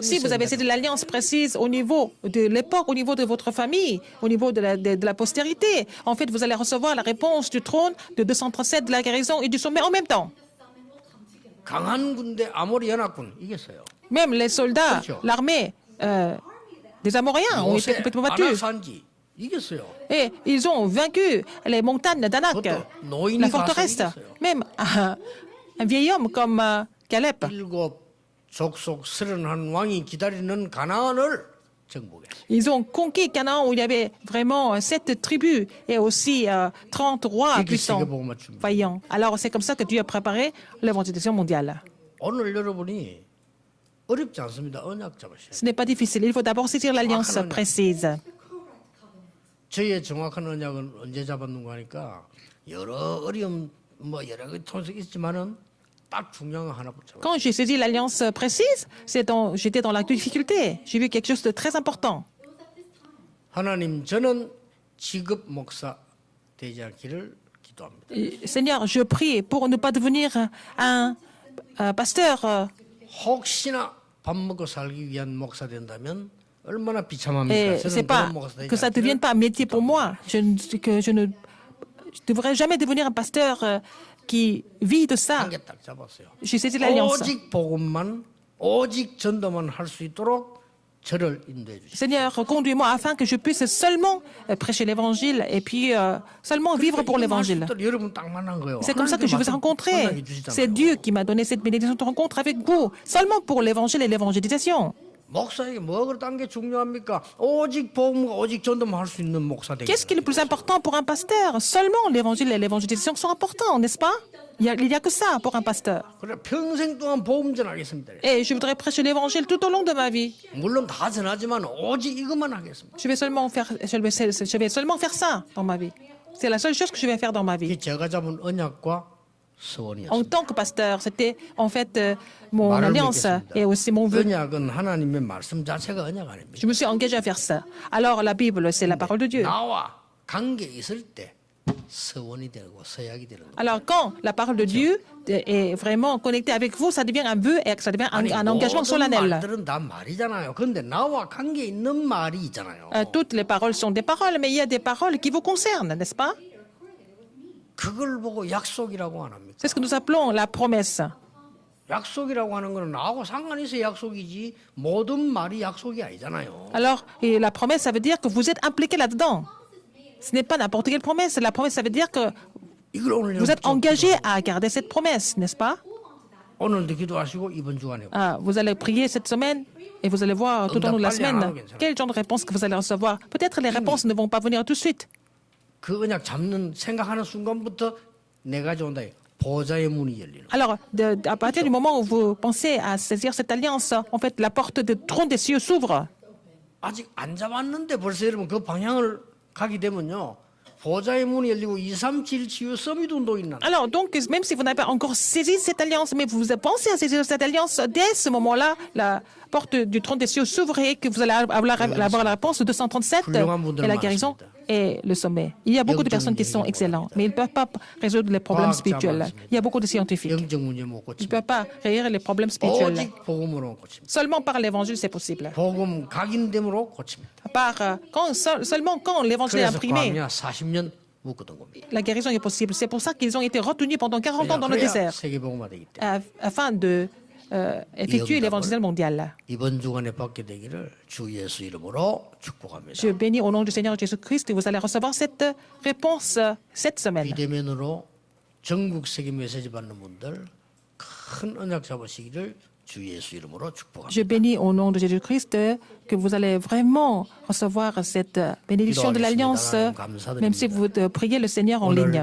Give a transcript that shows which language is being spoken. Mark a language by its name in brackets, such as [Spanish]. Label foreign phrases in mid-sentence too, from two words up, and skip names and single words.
[French] Si vous avez saisi l'alliance précise au niveau de l'époque, au niveau de votre famille, au niveau de la postérité, en fait, vous allez recevoir la réponse du trône de 237 de la guérison et du sommet en même temps. [Korean] 강한 군대 아모리 연합군 이겼어요. [French] Même les soldats, [Korean] 그렇죠. [French] l'armée des Amoréens ont été [Korean] 요새 [French] complètement battus. [Korean] 아낙산지 이겼어요. [French] Et ils ont vaincu les montagnes d'Anak, [Korean] 그것도 노인이 [French] la [Korean] 가서 [French] forteresse. [Korean] 이겼어요. [French] Même un vieil homme comme Caleb. [Korean] 일곱 족속 31 왕이 기다리는 가나안을 정복했어요. [French] Ils ont conquis Canaan où il y avait vraiment 7 tribus et aussi 30 rois [Korean] 이게 [French] puissants, [Korean] 세계복음화 준비. [French] vaillants. Alors c'est comme ça que Dieu a préparé l'évangélisation mondiale. [Korean] 오늘 여러분이 어렵지 않습니다. 언약 잡으셔야 돼요. [French] Ce n'est pas difficile. Il faut d'abord saisir l'alliance précise. [Korean] 저의 정확한 언약은 언제 잡았는가 하니까 여러 어려움 뭐 여러 가지 통해서 있지만은 딱 중요한 거 하나 붙잡아요. [French] Quand j'ai saisi l'alliance précise, j'étais dans la difficulté. J'ai vu quelque chose de très important. [Korean] 하나님 저는 직업 목사 되지 않기를 기도합니다. [French] Seigneur, je prie pour ne pas devenir un pasteur. [Korean] 혹시나 밥 먹고 살기 위한 목사 된다면 얼마나 비참합니까? [French] Et c'est [Korean] 저는 [French] pas [Korean] 그런 목사 되지 [French] que ça ne devienne [Korean] 않기를 [French] pas un métier pour moi. Je ne devrais jamais devenir un pasteur qui vit de ça. [Korean] 한 개 딱 잡았어요. [French] J'ai saisi l'alliance. [Korean] 오직 복음만 오직 전도만 할 수 있도록 저를 인도해 주시오. [French] Seigneur, conduis-moi afin que je puisse seulement prêcher l'évangile et puis seulement vivre pour l'évangile. [Korean] 여러분 딱 만난 거예요. [French] C'est comme ça que je vous ai rencontré. C'est Dieu qui m'a donné cette bénédiction de rencontre avec vous, seulement pour l'évangile et l'évangélisation. [Korean] 목사에게 뭐가 그딴 게 중요합니까? 오직 복음과 오직 전도만 할 수 있는 목사 되기. [French] Qu'est-ce qui est le plus important pour un pasteur? Seulement l'évangile et l'évangélisation sont importants, n'est-ce pas? Il n'y a que ça pour un pasteur. [Korean] 그래 평생 동안 복음 전하겠습니다. [French] Et je voudrais prêcher l'évangile tout au long de ma vie. [Korean] 물론 다 전하지만 오직 이것만 하겠습니다. [French] Je vais seulement faire ça dans ma vie. C'est la seule chose que je vais faire dans ma vie. [Korean] 이게 제가 잡은 언약과 소원이었습니다. [French] En tant que pasteur, c'était en fait mon [Korean] 말을 [French] alliance [Korean] 믿겠습니다. [French] et aussi mon vœu. [Korean] 언약은 하나님의 말씀 자체가 언약 아닙니다. [French] Je me suis engagé à faire ça. Alors la Bible, c'est la parole de Dieu. [Korean] 나와 관계 있을 때 서원이 되고 서약이 되는 거예요. [French] Alors quand la parole de Dieu est vraiment connectée avec vous, ça devient un vœu et ça devient un engagement [Korean] 모든 [French] solennel. [Korean] 말들은 다 말이잖아요. 그런데 나와 관계 있는 말이 있잖아요. [French] Toutes les paroles sont des paroles, mais il y a des paroles qui vous concernent, n'est-ce pas? [Korean] 그걸 보고 약속이라고 안 합니까? [French] C'est ce que nous appelons la promesse. [Korean] 약속이라고 하는 거는 나하고 상관이 있어 약속이지 모든 말이 약속이 아니잖아요. [French] Alors, et la promesse, ça veut dire que vous êtes impliqué là-dedans. Ce n'est pas n'importe quelle promesse. La promesse, ça veut dire que [Korean] 이걸 오늘 [French] vous êtes [Korean] 좀 [French] engagé à garder cette promesse, n'est-ce pas? [Korean] 오늘도 기도하시고 이번 주간에 [French] Vous allez prier cette semaine et vous allez voir tout au long de la semaine quel genre de réponse que vous allez recevoir. Peut-être les réponses ne vont pas venir tout de suite. [Korean] 그 언약 잡는 생각하는 순간부터 내가 좋은다. 보좌의 문이 열리는. [French] Alors, à partir du moment où vous pensez à saisir cette alliance, en fait, la porte du trône des cieux s'ouvre. [Korean] 아직 안 잡았는데 벌써 여러분 그 방향을 가게 되면요. 보좌의 문이 열리고 237 치유 서밋 운동이 일어나. [French] Alors, donc, même si vous n'avez pas encore saisi cette alliance, mais vous pensez à saisir cette alliance, dès ce moment-là, la porte du trône des cieux s'ouvre et que vous allez avoir la réponse de 237 et la guérison et le sommet. Il y a beaucoup de personnes qui sont excellentes, mais ils ne peuvent pas résoudre les problèmes spirituels. Il y a beaucoup de scientifiques. [Korean] 영적 문제 못 [French] Ils ne [Korean] 고치면 [French] peuvent pas régler les problèmes spirituels. [Korean] 오직 복음으로 고칩니다. [French] Seulement par l'évangile, c'est possible. [Korean] 복음 각인됨으로 고칩니다. [French] Seulement quand l'évangile est [Korean] 그래서 [French] imprimé, [Korean] 광야 40년 묶었던 겁니다. [French] la guérison est possible. C'est pour ça qu'ils ont été retenus pendant 40 ans dans le désert, [Korean] 세계 복음화 되기 때문에 [French] afin de effectuer l'évangile mondial. [Korean] 이번 주간에 받게 되기를 주 예수 이름으로 축복합니다. [French] Je bénis au nom du Seigneur Jésus-Christ et vous allez recevoir cette réponse cette semaine. [Korean] 비대면으로 전국 세계 메시지 받는 분들 큰 언약 잡으시기를 주 예수 이름으로 축복합니다. [French] Je bénis au nom de Jésus-Christ que vous allez vraiment recevoir cette bénédiction de l'Alliance, même si vous priez le Seigneur en ligne.